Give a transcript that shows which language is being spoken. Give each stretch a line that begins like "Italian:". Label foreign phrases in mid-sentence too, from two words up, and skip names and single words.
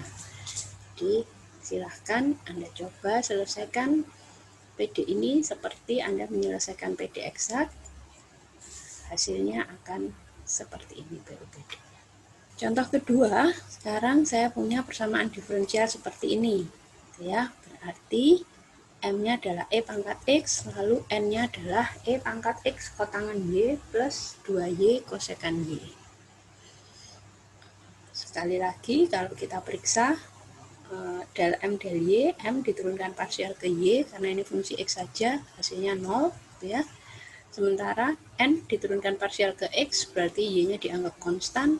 Indonesian: Jadi, silahkan Anda coba selesaikan PD ini seperti Anda menyelesaikan PD eksak, hasilnya akan seperti ini PD. Contoh kedua, sekarang saya punya persamaan diferensial seperti ini. Ya, berarti M-nya adalah E pangkat X, lalu N-nya adalah E pangkat X kotangan Y plus 2Y kosekan Y. Sekali lagi, kalau kita periksa del M del Y, M diturunkan parsial ke Y, karena ini fungsi X saja, hasilnya 0, gitu ya. Sementara N diturunkan parsial ke X, berarti Y-nya dianggap konstan.